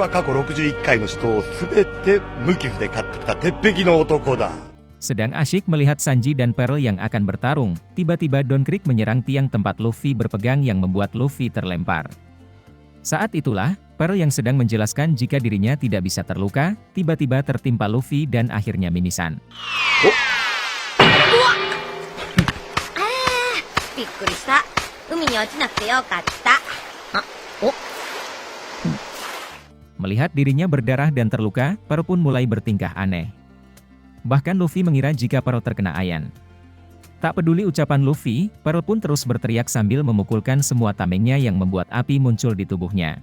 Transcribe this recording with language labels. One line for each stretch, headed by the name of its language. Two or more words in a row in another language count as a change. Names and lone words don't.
Indonesian: Sedang asyik melihat Sanji dan Pearl yang akan bertarung, tiba-tiba Don Krieg menyerang tiang tempat Luffy berpegang yang membuat Luffy terlempar. Saat itulah, Pearl yang sedang menjelaskan jika dirinya tidak bisa terluka, tiba-tiba tertimpa Luffy dan akhirnya mimisan.
Japanese: びっくりした。海に落ちなくてよかった。
Indonesian: Melihat dirinya berdarah dan terluka, Pearl pun mulai bertingkah aneh. Bahkan Luffy mengira jika Pearl terkena ayan. Tak peduli ucapan Luffy, Pearl pun terus berteriak sambil memukulkan semua tamengnya yang membuat api muncul di tubuhnya.